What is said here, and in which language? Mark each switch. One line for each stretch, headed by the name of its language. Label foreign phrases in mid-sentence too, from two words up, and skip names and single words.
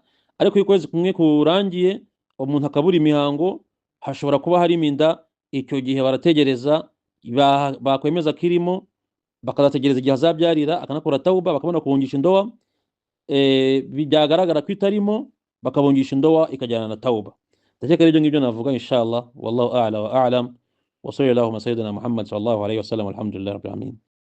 Kinyarwanda: Ariko ukwezi kumwe kurangiye umuntu akabura imihango, hashobora kuba harimo inda. Icyo gihe barategereza, bakwemeza kirimo, bakazategereza igihe azabyarira, akanakora tauba, bakabona kungisha indoa. Byagaragara ko itarimo, bakabungisha indoa ikajyana na tauba. Ndakeka ibyo ngibyo navuga inshallah.
Arabic: والله أعلى وأعلم. وصلى الله على سيدنا محمد صلى الله عليه وسلم. الحمد لله رب العالمين.